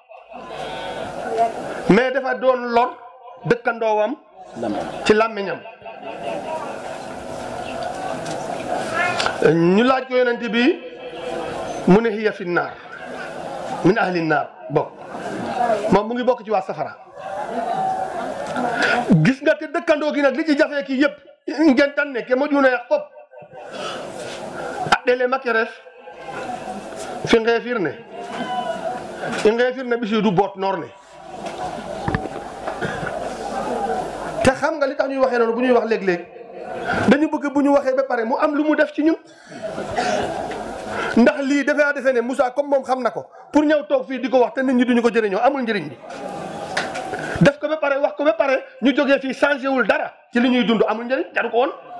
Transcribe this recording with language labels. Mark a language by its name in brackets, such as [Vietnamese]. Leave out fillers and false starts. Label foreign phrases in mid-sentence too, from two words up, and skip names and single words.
[Wolof] mais dafa doon lor dëkkandoowam ci làmmiñam ñu laaj ko yonent bi mu ne [Arabic] هي في النار من أهل النار [Wolof] bokk moom mu ngi bokk ci waa safara gis nga te dëkkandoo gi nag li ci jafee kii yëpp [Serer] ngeen tan ne ke mo juuna yaq fop a ɗele make ref fi ngeefir ne i ngeefir ne ɓisiidu boot noor ne [Wolof] te xam nga li tax ñuy waxee noonu bu ñuy wax léeg-léeg dañu bëgg bu ñu waxee ba pare mu am lu mu def ci ñun ndax lii dafaa defee ne Moussa comme moom xam na ko pour ñëw toog fii di ko wax te nit ñi duñu ko jëriñoo amul njëriñ bi def ko ba pare wax ko ba pare ñu jógee fii changé wul dara ci li ñuy dund amul njëriñ jaru ko woon